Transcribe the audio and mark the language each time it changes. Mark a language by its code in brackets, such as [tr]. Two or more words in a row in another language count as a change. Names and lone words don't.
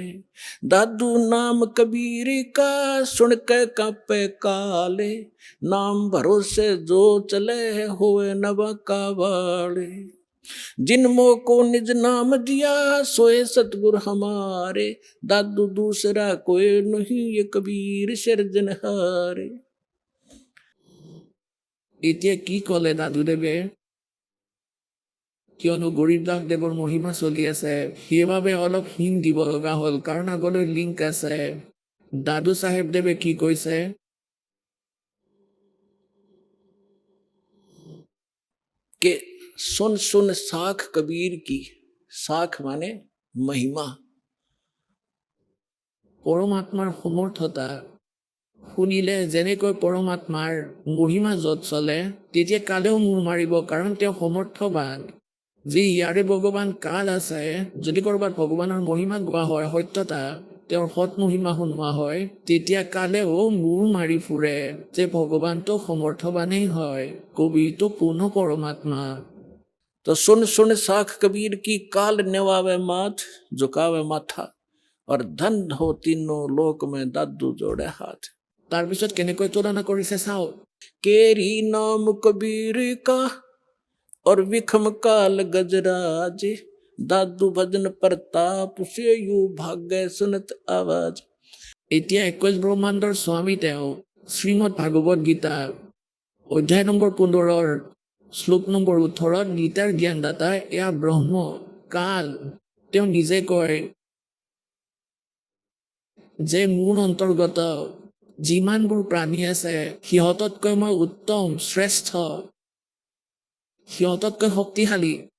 [hi] दादू नाम कबीर का सुन के कांपे काले, नाम भरोसे जो चले होए नवा का वाले। जिन मोह को निज नाम दिया सोए सतगुर हमारे, दादू दूसरा कोई नहीं ये कबीर सिरजनहारे। [as] এতিয়া কি ক'লে দাদুদেৱে? কিয়নো গৰীবদাস দেৱৰ মহিমা চলি আছে সেইবাবে অলপ হিং দিব লগা হ'ল, কাৰণ আগলৈ লিংক আছে। দাদু চাহেব দেৱে কি কৈছে? [hi] के सुन सुन साख कबीर की, साख माने महिमा। [as] পৰমাত্মাৰ সমৰ্থতা শুনিলে যেনেকৈ পৰমাত্মাৰ মহিমা য'ত চলে, তেতিয়া কালেও মূৰ মাৰিব, কাৰণ তেওঁ সমৰ্থবান। যি ইয়াৰে ভগৱান কাল আছে, যদি ক'ৰবাত ভগৱানৰ মহিমা গোৱা হয়, সত্যতা তেওঁৰ সৎ মহিমা শুনোৱা হয়, তেতিয়া কালেও মূৰ মাৰি ফুৰে যে ভগৱানটো সমৰ্থবানেই হয়, কবিটো পূৰ্ণ পৰমাত্মা। [hi] तो सुन सुन साख कबीर की, काल नेवावे माथ झुकावे माथा, और धन हो तीनों लोक में दादू जोड़े हाथ। [as] তাৰপিছত কেনেকৈ তুলনা কৰিছে চাওঁ। [hi] केरी नाम कबीर का और विखम काल गजराज, दादू भजन प्रताप से यू भाग्य सुनत आवाज। [as] এতিয়া 21 ব্ৰহ্মাণ্ডৰ স্বামী তেওঁ শ্ৰীমদ ভাগৱত গীতা অধ্যায় নম্বৰ 15 শ্লোক নম্বৰ 18 গীতাৰ জ্ঞানদাতা এয়া ব্ৰহ্ম কাল। তেওঁ নিজে কয় যে মোৰ অন্তৰ্গত যিমানবোৰ প্ৰাণী আছে সিহঁততকৈ মই উত্তম শ্ৰেষ্ঠ, সিহঁততকৈ শক্তিশালী।